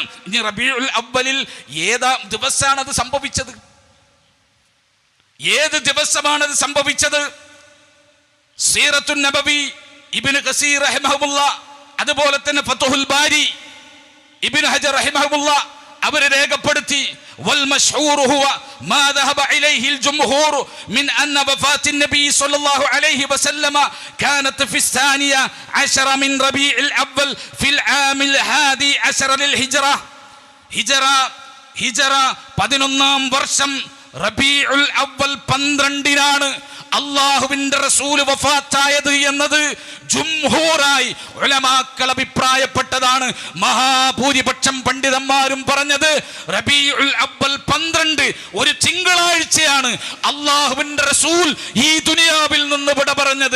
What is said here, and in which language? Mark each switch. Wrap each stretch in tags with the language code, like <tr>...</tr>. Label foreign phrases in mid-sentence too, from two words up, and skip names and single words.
<ml>ഇനി റബീഉൽ അവ്വലിൽ ഏതാ ദിവസമാണ് അത് സംഭവിച്ചത്? ഏത് ദിവസമാണ് അത് സംഭവിച്ചത്? സീറത്തുൻ നബവി ഇബ്നു കസീർ റഹിമഹുല്ലാ, അതുപോലെ തന്നെ ഫത്ഹുൽ ബാരി ഇബ്നു ഹജർ റഹിമഹുല്ലാ അവർ രേഖപ്പെടുത്തി</ml> <ar>والمشهور هو ما ذهب إليه الجمهور من أن وفاة النبي صلى الله عليه وسلم كانت في 12 من ربيع الأول في العام 11 للهجرة.</ar> <ml>ഹിജറ 11-ാം വർഷം റബീഉൽ അവ്വൽ 12-നാണ് അല്ലാഹുവിന്റെ റസൂൽ വഫാത്തായത് എന്നത് ജുംഹൂറായി ഉലമാക്കൾ അഭിപ്രായപ്പെട്ടതാണ്. മഹാഭൂരിപക്ഷം പണ്ഡിതന്മാരും പറഞ്ഞത് റബീഉൽ അവ്വൽ 12 ഒരു തിങ്കളാഴ്ചയാണ് അല്ലാഹുവിന്റെ റസൂൽ ഈ ദുനിയാവിൽ നിന്ന് വിട പറഞ്ഞത്.</ml>